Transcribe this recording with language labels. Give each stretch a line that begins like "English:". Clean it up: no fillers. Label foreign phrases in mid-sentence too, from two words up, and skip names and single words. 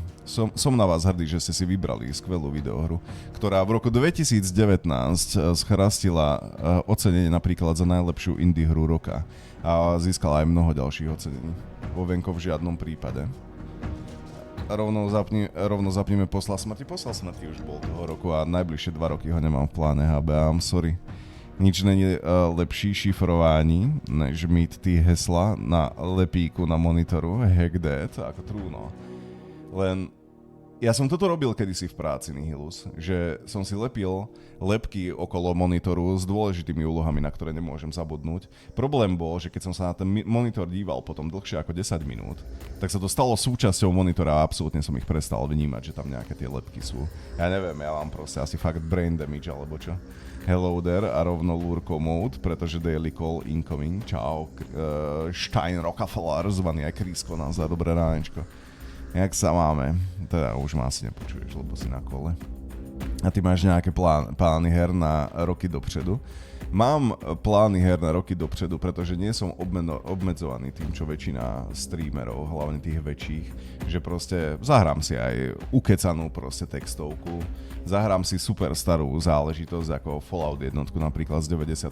Slovak: Som na vás hrdý, že ste si vybrali skvelú videohru, ktorá v roku 2019 schrastila ocenenie napríklad za najlepšiu indie hru roka a získala aj mnoho ďalších ocenení. Hovenko v žiadnom prípade. Rovno zapneme Posla smrti. Posla smrti už bol toho roku a najbližšie 2 roky ho nemám v pláne,
English: I'm sorry.
Czech: Nič není lepší šifrování, než mít ty hesla na lepíku na monitoru,
English: hack that,
Slovak: ako trúno. Len ja som toto robil kedysi v práci, Nihilus, že som si lepil lepky okolo monitoru s dôležitými úlohami, na ktoré nemôžem zabudnúť. Problém bol, že keď som sa na ten monitor díval potom dlhšie ako 10 minút, tak sa to stalo súčasťou monitora a absolútne som ich prestal vnímať, že tam nejaké tie lepky sú. Ja neviem, ja mám proste asi fakt
English: brain damage
Slovak: alebo čo.
English: Hello there
Slovak: a rovno
English: Lurko mode, pretože daily call incoming.
Slovak: Čau, Stein Rockefeller, zvaný aj Krisko naozaj, dobré ránečko. Jak sa máme? Teda už ma asi nepočuješ, lebo si na kole.
Czech: a ty máš nejaké plány her na roky dopředu. Mám plány her na roky dopředu,
Slovak: pretože nie som obmedzovaný tým, čo väčšina streamerov, hlavne tých väčších, že proste zahrám si aj ukecanú proste textovku, zahrám si super starú záležitosť ako Fallout 1 napríklad z 97.